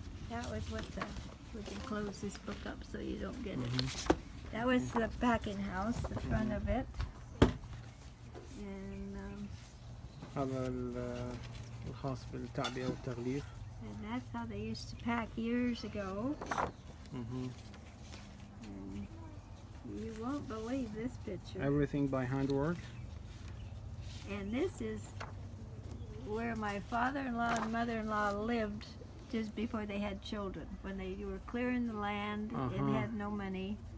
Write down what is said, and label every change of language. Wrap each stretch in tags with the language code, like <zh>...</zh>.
<en>That was what we can close this book up so you don't get it. That was the packing house, the front of it. And</en> <ar>هذا الخاص بالتعبئة والتغليف.</ar> <en>And that's how they used to pack years ago. And you won't believe this picture. Everything by handwork. And this is where my father-in-law and mother-in-law lived just before they had children, when they were clearing the land and had no money.</en>